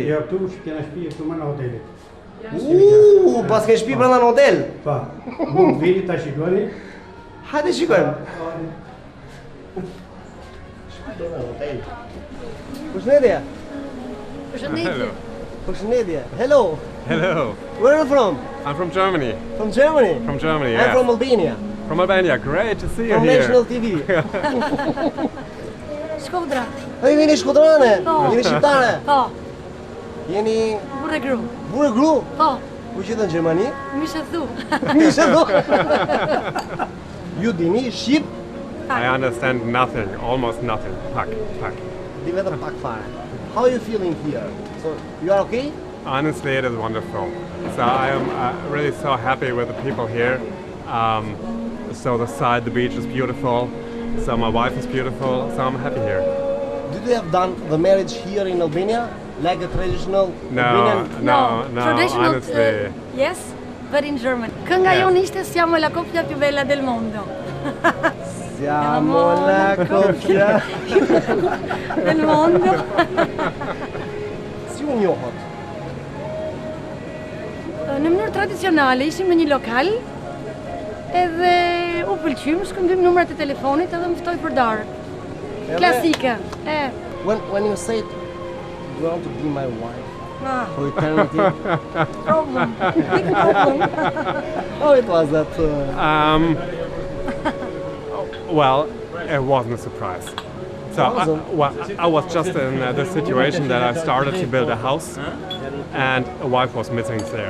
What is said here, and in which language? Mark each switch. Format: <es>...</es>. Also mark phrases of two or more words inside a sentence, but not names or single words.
<sq>Jo, këtu kena shtëpi këtu më në hoteli. Pas ke shtëpi brenda në hotel? Po. Mund të vini ta shikoni. Hajde shikojmë. Shtëpi brenda në hotel. Përshëndetje.</sq> <en>Hello. Përshëndetje. Hello. Hello. Where are you from? I'm from Germany. From Germany? From Germany, yeah. I'm from Albania. From Albania, great to see you from here. National TV. Shkodra.</en> <sq>A jeni shkodrane? Po. Jeni shqiptare? Po. Jeni burrë gru. Burrë gru? Po. Ku qytet në Gjermani? Mishe thu. Mishe thu. Ju dini shqip?</sq> <en>I understand nothing, almost nothing.</en> <sq>Pak. Di vetëm pak fare.</sq> <en>How are you feeling here? So, you are okay? Honestly, it is wonderful. So I am really so happy with the people here. So the beach is beautiful. So my wife is beautiful. So I'm happy here. Did you have done the marriage here in Albania? Like a traditional Albanian? No, traditional, honestly. Yes, but in German.</en> <sq>Kënga jonë ishte</sq> <it>siamo la coppia più bella del mondo. Siamo la coppia del mondo.</it> <sq>Si u njohët? Në mënyrë tradicionale, ishim në një lokal, edhe u pëlqym, shkëmbym numrat e telefonit edhe më ftoi për darë. Klasike.</sq> <en>When you said you want to be my wife for eternity. Problem. Big problem. How it was that? Well, it wasn't a surprise. So I was just in the situation that I started to build a house, and a wife was missing there.</en>